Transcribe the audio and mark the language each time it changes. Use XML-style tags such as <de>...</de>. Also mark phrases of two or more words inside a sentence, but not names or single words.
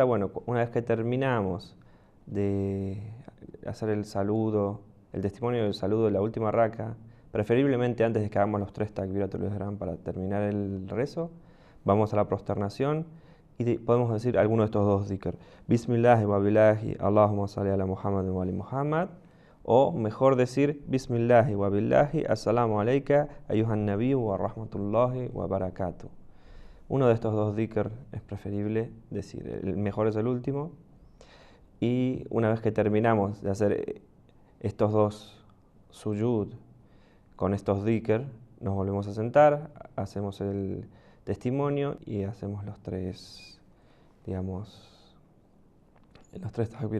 <es>Bueno, una vez que terminamos de hacer el saludo, el testimonio del saludo de la última raka, preferiblemente antes de que hagamos los 3</es> <ar>تكبيرة الإحرام</ar> <es>para terminar el rezo, vamos a la prosternación y podemos decir alguno de estos dos dhikr.</es> <ar>بسم الله وبالله، اللهم صل على محمد وآل محمد.</ar> <es>O mejor decir</es> <ar>بسم الله وبالله، السلام عليك أيها النبي ورحمة الله وبركاته.</ar> <es>Uno de estos dos dhikr es preferible decir, el mejor es el último. Y una vez que terminamos de hacer estos dos sujud, con estos dhikr nos volvemos a sentar, hacemos el testimonio y hacemos los 3, los 3 takbir.</es>